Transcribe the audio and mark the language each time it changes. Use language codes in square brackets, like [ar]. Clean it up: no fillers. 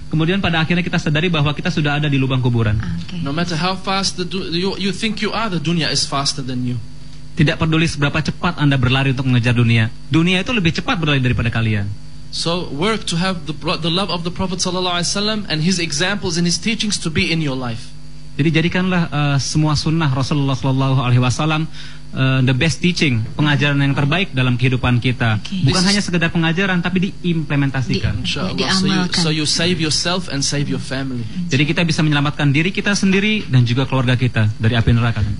[id] Kemudian pada akhirnya kita sadari bahwa kita sudah ada di lubang kuburan. [en] No matter how fast you think you are, the dunya is faster than you. [id] Tidak peduli seberapa cepat Anda berlari untuk mengejar dunia, dunia itu lebih cepat berlari daripada kalian. [en] So work to have the love of the Prophet sallallahu alaihi wasallam and his examples and his teachings to be in your life. [id] Jadi jadikanlah semua sunnah Rasulullah sallallahu alaihi wasallam [en] the best teaching, [id] pengajaran yang terbaik dalam kehidupan kita. Bukan hanya sekedar pengajaran, tapi diimplementasikan. [en] So you save yourself and save your family. [id] Jadi kita bisa menyelamatkan diri kita sendiri dan juga keluarga kita dari api neraka.